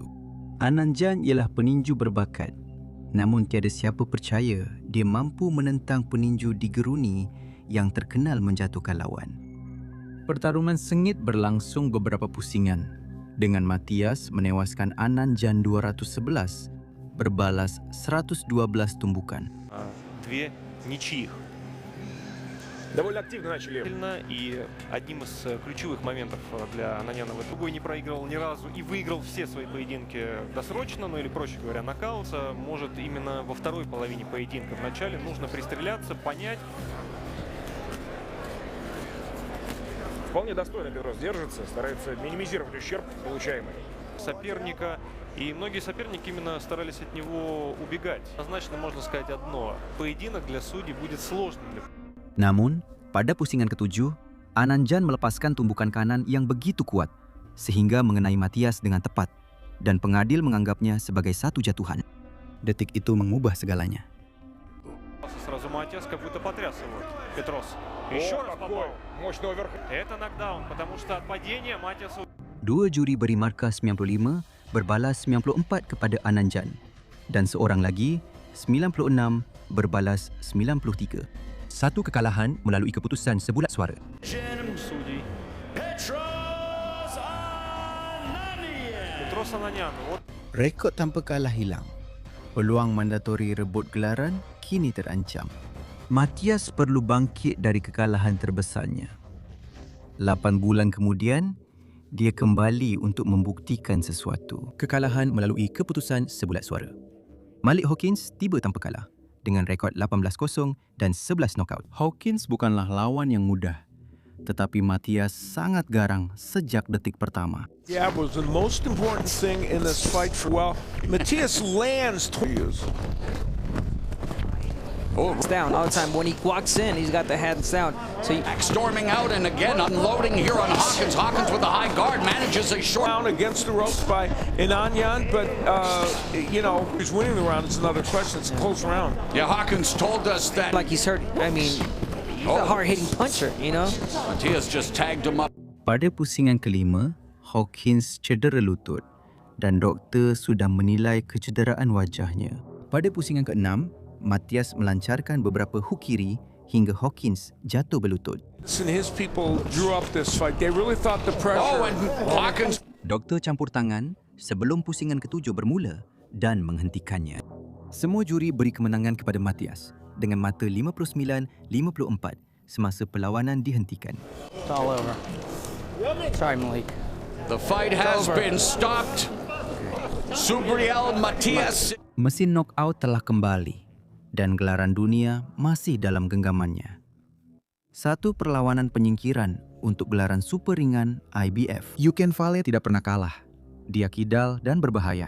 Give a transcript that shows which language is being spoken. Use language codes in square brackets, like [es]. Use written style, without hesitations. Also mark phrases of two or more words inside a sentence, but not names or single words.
[ms] Anand Jan ialah peninju berbakat. Namun tiada siapa percaya dia mampu menentang peninju digeruni yang terkenal menjatuhkan lawan. Pertarungan sengit berlangsung beberapa pusingan dengan Matias menewaskan Anand Jan 211 berbalas 112 tumbukan. [ru] Две ничьих. Довольно активно начали. И одним из ключевых моментов для Ананьянова другой не проигрывал ни разу и выиграл все свои поединки досрочно, ну или, проще говоря, нокаутса. Может, именно во второй половине поединка. Вначале нужно пристреляться, понять. Вполне достойно Петрос держится, старается минимизировать ущерб получаемый. Соперника, и многие соперники именно старались от него убегать. Однозначно можно сказать одно: поединок для судей будет сложным. [ms] Namun, pada pusingan ketujuh, Anand Jan melepaskan tumbukan kanan yang begitu kuat sehingga mengenai Matias dengan tepat dan pengadil menganggapnya sebagai satu jatuhan. Detik itu mengubah segalanya. [ru] Сразу Матиас как будто потряс его. Петрос еще раз попал. Мощный оверхед. Это нокдаун, потому что от падения Матиасу... [ms] Dua juri beri markah 95 berbalas 94 kepada Anand Jan dan seorang lagi 96 berbalas 93. Satu kekalahan melalui keputusan sebulat suara. [ru] Судей. Петрос Ананьян. Вот. [ms] Rekod tanpa kalah hilang. Peluang mandatori rebut gelaran kini terancam. Matias perlu bangkit dari kekalahan terbesarnya. 8 bulan kemudian, dia kembali untuk membuktikan sesuatu. Kekalahan melalui keputusan sebulat suara. Malik Hawkins tiba tanpa kalah dengan rekod 18-0 dan 11 knockout. Hawkins bukanlah lawan yang mudah, tetapi Matias sangat garang sejak detik pertama. [en] Yeah, was the most important thing in this fight. Well, Matias lands. Down all the time. When he walks in, he's got the hands down. So storming out and again unloading here on Hawkins. Hawkins with the high guard manages a short down against the ropes by Ananyan, but you know, he's winning the round. It's another question. It's a close round. Yeah, Hawkins told us that. Like he's hurt. I mean, he's a hard-hitting puncher, you know. Matias just tagged him up. [ms] Pada pusingan kelima, Hawkins cedera lutut dan doktor sudah menilai kecederaan wajahnya. Pada pusingan keenam, Matias melancarkan beberapa hook kiri hingga Hawkins jatuh berlutut. [en] And his people drew up this fight. They really thought the pressure. Oh, and Hawkins. [ms] Doktor campur tangan sebelum pusingan ketujuh bermula dan menghentikannya. Semua juri beri kemenangan kepada Matias dengan mata 59-54 semasa perlawanan dihentikan. [en] It's all over. Sorry, Malik. The fight has been stopped. Subriel Matias. [ms] Mesin knockout telah kembali dan gelaran dunia masih dalam genggamannya. Satu perlawanan penyingkiran untuk gelaran super ringan IBF. Yuken Fale tidak pernah kalah. Dia kidal dan berbahaya.